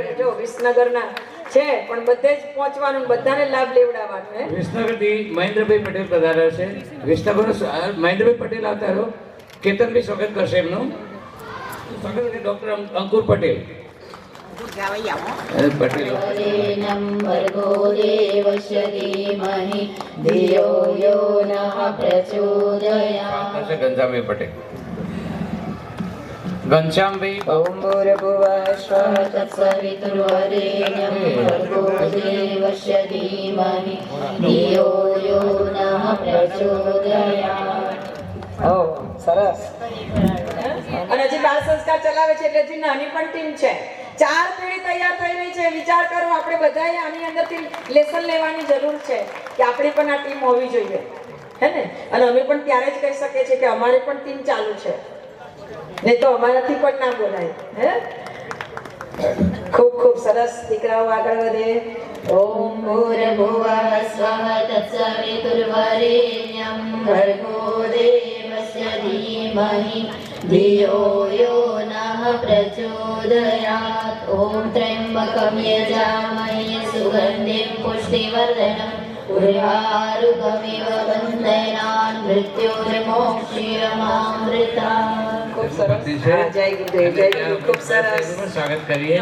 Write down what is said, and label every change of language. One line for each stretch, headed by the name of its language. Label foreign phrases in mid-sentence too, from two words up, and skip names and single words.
Gujarati: જો વિસનગરના છે પણ બધે જ પહોંચવાનું, બધાને લાભ લેવડાવવાનો. વિસનગરથી મહેન્દ્રભાઈ પટેલ પધાર્યા છે. વિસનગર મહેન્દ્રભાઈ પટેલ આવતા રહો. કેતનભાઈ સ્વાગત કરશે એમનું. ડોક્ટર અંકુર પટેલ ગાવાઈ આવો. પટેલ
Sanskrit: વરેણ્યં ભર્ગો દેવસ્ય ધીમહિ ધિયો યો નઃ પ્રચોદયાત્.
Gujarati: ઘનશ્યામભાઈ પટેલ. ઘનશ્યામભાઈ
Sanskrit: ઓમ ભૂર્ભુવઃ સ્વઃ તત્સવિતુર્વરેણ્યં ભર્ગો દેવસ્ય ધીમહિ ધિયો યો નઃ પ્રચોદયાત્.
Gujarati: સરસ. અને હજી બાળ સંસ્કાર ચલાવે છે એટલે હજી નાની પણ ટીમ છે. 4 પેઢી તૈયાર થઈ રહી છે. વિચાર કરો, આપણે બધાએ આની અંદરથી લેસન લેવાની જરૂર છે કે આપણી પણ આ ટીમ હોવી જોઈએ, હે ને? અને અમે પણ ત્યારે જ કહી શકીએ છીએ કે અમારે પણ ટીમ ચાલુ છે, નહીં તો અમારાથી પણ ના બોલાય. હે, ખૂબ ખૂબ સરસ. દીકરાઓ આગળ વધે.
Sanskrit: ઓમ ભૂર્ભુવઃ સ્વઃ તત્સવિતુર્વરેણ્યં ભર્ગો દેવસ્ય ધીમહિ ધિયો યો નઃ પ્રચોદયાત્. ઓમ ત્ર્યંબકં યજામહે સુગંધિં પુષ્ટિવર્ધનમ ઉર્વારુકમિવ બંધનાન મૃત્યોર્મોક્ષ્યમામૃતાત્.
Gujarati: ખૂબ સરસ. જય ગુરુદેવ, જય ગુરુ. ખૂબ સરસ. સ્વાગત કરીએ.